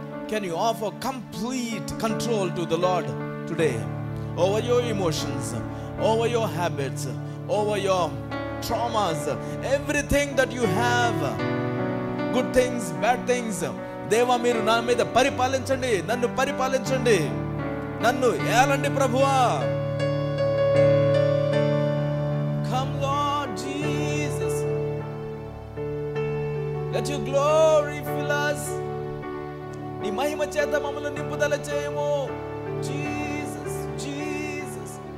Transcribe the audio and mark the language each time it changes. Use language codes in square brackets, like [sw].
[en] Can you offer complete control to the Lord today over your emotions, over your habits, over your traumas, everything that you have, good things, bad things. [te] దేవా మీరు నా మీద పరిపాలించండి, నన్ను పరిపాలించండి, నన్ను ఏలండి ప్రభువా. [en] Come Lord Jesus, let your glory fill us. [te] నీ మహిమ చేత మమ్మల్ని నింపుదల చేయము Jesus, Jesus.